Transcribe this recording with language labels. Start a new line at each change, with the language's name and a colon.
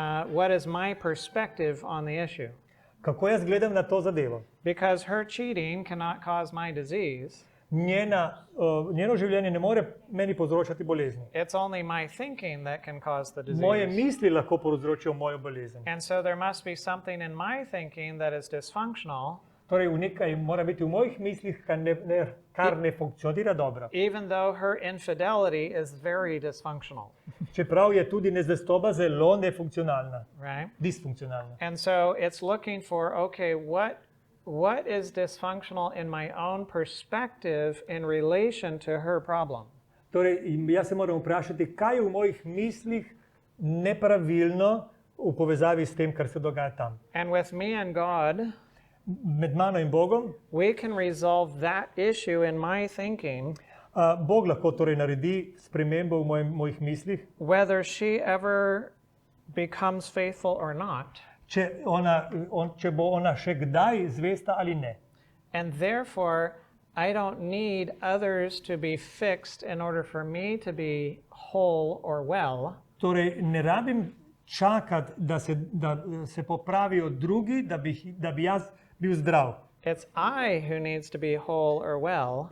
English: What is my perspective on the issue?
Slovenian: Kako jaz gledam na to zadevo.
English: Because her cheating cannot cause my disease.
Slovenian: Njeno življenje ne more meni povzročati bolezni.
English: It's only my thinking that can cause the
Slovenian: Moje
English: disease.
Slovenian: misli lahko povzročijo mojo bolezen.
English: And so there must be something in my thinking that is dysfunctional,
Slovenian: Torej, nekaj mora biti v mojih mislih, kar ne funkcionira dobro.
English: even though her infidelity is very dysfunctional,
Slovenian: Čeprav je tudi nezvestoba zelo nefunkcionalna,
English: right?
Slovenian: disfunkcionalna.
English: And so it's looking for, okay, what is dysfunctional in my own perspective in relation to her problem?
Slovenian: Torej, jaz se moram vprašati, kaj je v mojih mislih nepravilno v povezavi s tem, kar se dogaja tam.
English: And with me and God,
Slovenian: Med mano in Bogom,
English: we can resolve that issue in my thinking,
Slovenian: Bog lahko torej naredi spremembo v mojih mislih,
English: whether she ever becomes faithful or not.
Slovenian: če bo ona še kdaj zvesta ali ne.
English: And therefore, I don't need others to be fixed in order for me to be whole or well.
Slovenian: Torej, ne rabim čakati, da se popravijo drugi, da bi jaz bil zdrav.
English: It's I who needs to be whole or well,